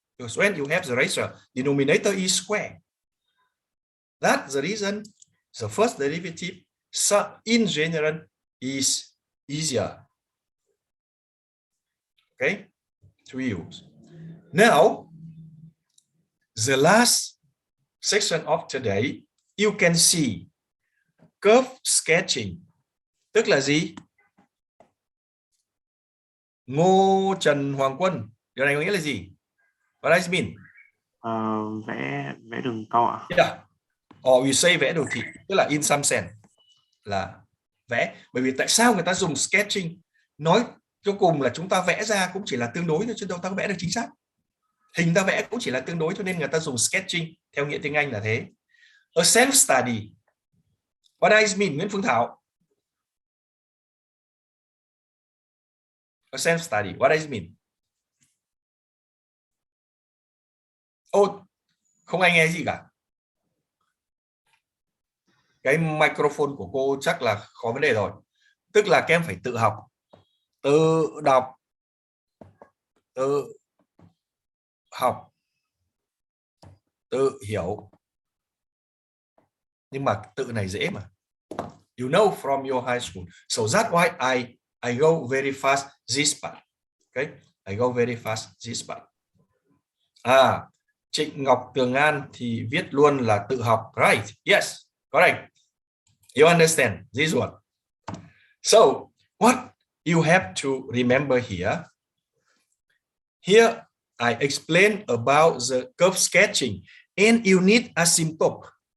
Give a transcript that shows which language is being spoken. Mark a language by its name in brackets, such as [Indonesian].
[English] Because when you have the ratio, denominator is square. That's the reason the first derivative in general is easier, okay, to use. Now, the last section of today, you can see curve sketching. [Vietnamese] Tức là gì? Ngô Trần Hoàng Quân, điều này có nghĩa là gì? [English] What does it mean? [Vietnamese] Vẽ đường cong ạ. [English] Yeah. Or we say [Vietnamese] vẽ đồ thị, tức là [English] in some sense [Vietnamese] là vẽ. Bởi vì tại sao người ta dùng sketching? Nói cho cùng là chúng ta vẽ ra cũng chỉ là tương đối thôi, chứ đâu ta có vẽ được chính xác. Hình ta vẽ cũng chỉ là tương đối, cho nên người ta dùng sketching, theo nghĩa tiếng Anh là thế. [English] A self-study. What does it mean, Nguyễn Phương Thảo? A self-study. What does it mean? [Vietnamese] Không ai nghe gì cả. Cái microphone của cô chắc là khó vấn đề rồi. Tức là các em phải tự học, tự đọc, tự học, tự hiểu. Nhưng mà tự này dễ mà. [English] You know from your high school. So that's why I go very fast this part. Okay? I go very fast this part. [Vietnamese] Trịnh Ngọc Tường An thì viết luôn là tự học. [English] Right. Yes. Correct. You understand this one. So what you have to remember here. Here I explain about the curve sketching, and you need asymptote.